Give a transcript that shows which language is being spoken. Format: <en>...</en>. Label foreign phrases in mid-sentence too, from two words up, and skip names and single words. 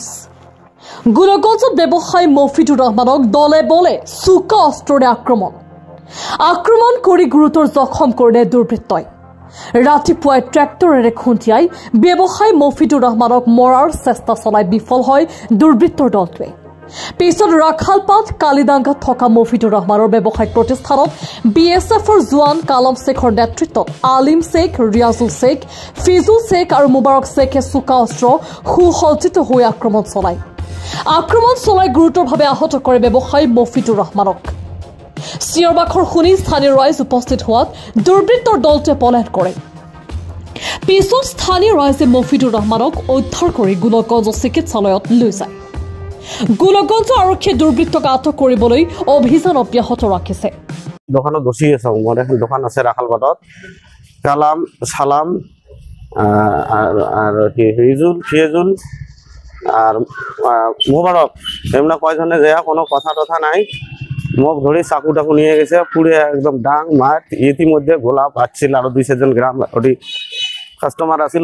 <as>গোলকগঞ্জত ব্যৱসায়ী মফিজুৰ ৰহমানক দলে বলে চোকা অস্ত্ৰৰে আক্ৰমণ কৰি গুৰুতৰ জখম কৰিলে দুৰ্বৃত্তই। ৰাতিপুৱাই ট্ৰেক্টৰেৰে খুন্দিয়াই ব্যৱসায়ী মফিজুৰ ৰহমানক মৰাৰ চেষ্টা চলাই বিফল হয় দুৰ্বৃত্তৰ দলটোৱে। পিছত ৰাখালপাত কালিদাঙ্গাত থকা মফিজুৰ ৰহমানৰ ব্যৱসায়িক প্ৰতিষ্ঠানত BSFৰ জোৱান কালাম শেখৰ নেতৃত্বত আলিম শেখ, ৰিয়াজুল শেখ, ফিজুল শেখ আৰু মুবাৰক শেখে চোকা অস্ত্ৰ সুসজ্জিত হৈ আক্ৰমণ চলাই গুৰুতৰভাৱে আহত কৰে ব্যৱসায়ী মফিজুৰ ৰহমানক। চিঞৰ বাখৰ শুনি স্থানীয় ৰাইজ উপস্থিত হোৱাত দুৰ্বৃত্তৰ দলটোৱে পলায়ন কৰে। পিছত স্থানীয় ৰাইজে মফিজুৰ ৰহমানক উদ্ধাৰ কৰি গোলকগঞ্জ চিকিৎসালয়ত লৈ যায়। গোলকগঞ্জ আৰক্ষীয়ে দুৰ্বৃত্তক আটক কৰিবলৈ অভিযান অব্যাহত ৰাখিছে। দোকানত বসি আছো, মোৰ এখন দোকান আছে ৰাখালপাতত।</as> <bn>কালাম, সালাম আর রিজুল, ফিয়েজুল আর মোবারক এমনি কয়জনে যায় কোনো কথা টথা নাই। মুখ ধরে চাকু টাকু নিয়ে গেছে, পুরে একদম ডাং মাঠ। ইতিমধ্যে গোলা পাচ্ছিল আরো 2-4 গ্রাম ওটি কাস্টমার আছিল।</bn>